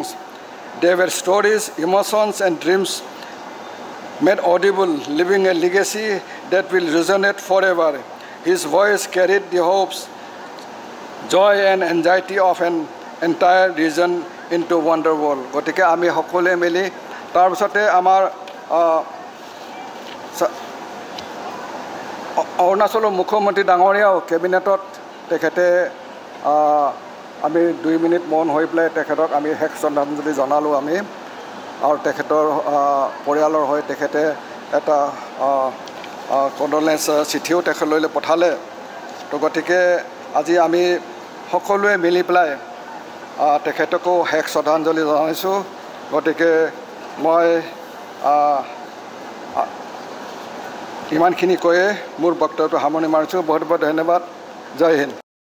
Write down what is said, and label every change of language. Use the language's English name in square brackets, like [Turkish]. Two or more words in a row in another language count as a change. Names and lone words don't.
[English] They were stories, emotions, and dreams made audible, leaving a legacy that will resonate forever. His voice carried the hopes, joy, and anxiety of an entire region into wonder world. [Assamese] গতিকে আমি সকলোৱে মিলি তাৰ পিছত আমাৰ অৰুণাচলৰ মুখ্যমন্ত্ৰী ডাঙৰীয়া কেবিনেটত তেখেতে আমি 2 মিনিট মন হৈ পেলাই তেখেতক আমি হেক শ্ৰদ্ধাঞ্জলি জনালোঁ আমি আৰু তেখেতৰ পৰিয়ালৰ হৈ তেখেতে এটা কণ্ডলেন্স চিঠিও তেখেতলৈ পঠালে তো গতিকে আজি আমি সকলোৱে মিলি পেলাই তেখেতকো হেক শ্ৰদ্ধাঞ্জলি জনাইছোঁ গতিকে মই ইমানখিনি কৈয়ে মোৰ বক্তব্য সামৰণি মাৰিছোঁ বহুত বহুত ধন্যবাদ [Hindi] जय हिन्द